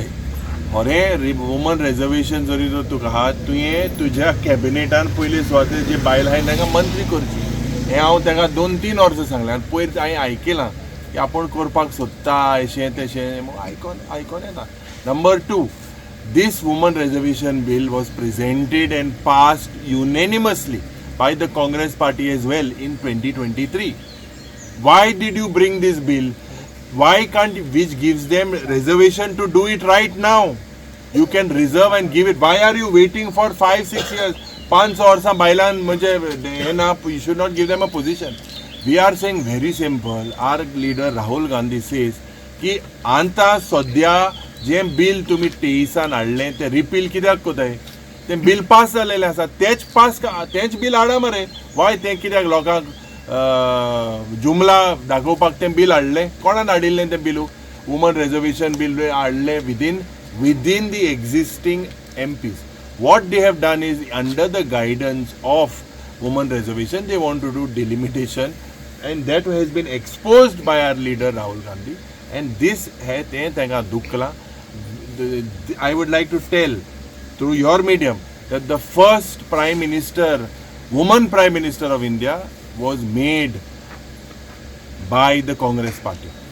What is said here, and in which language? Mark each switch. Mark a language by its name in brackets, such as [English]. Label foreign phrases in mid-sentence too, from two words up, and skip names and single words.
[Konkani] खरें [English] woman reservation [Konkani] जरी तर तुका आहा तुवें तुज्या कॅबिनेटान पयलीं स्वता जे बायल आहाय तांकां मंत्री करची. हें हांव तांकां 2-3 वर्सां सांगलें आनी पयर हांवें आयकलां की आपूण करपाक सोदता अशें तशें, आयकोन येता. नंबर 2, [English] this woman reservation bill was presented and passed unanimously by the Congress party as well in 2023. Why did you bring this bill? Why can't, which gives them reservation to do it right now? You can reserve and give it. Why are you waiting for 5-6 years? [Konkani] 5 वर्सां बायलान म्हणजे हे ना, [English] you should not give them a position. We are saying very simple. Our leader Rahul Gandhi says [Konkani] की आतां सद्या जें बिल तुमी 23 हाडलें तें रिपील कित्याक कोताय? तें बिल पास जालेलें आसा, तेंच बिल हाडा मरे. वाय तें कित्याक लोकांक जुमला दाखोवपाक तें बिल हाडलें? कोणान हाडिल्लें तें बिलू? [English] woman reservation bill [Konkani] हाडलें [English] within the existing MPs. What they have done is, under the guidance of women reservation, they want to do delimitation, and that has been exposed by our leader Rahul Gandhi. And this hai tenga dukla. I would like to tell through your medium that the first Prime Minister, woman Prime Minister of India, was made by the Congress Party.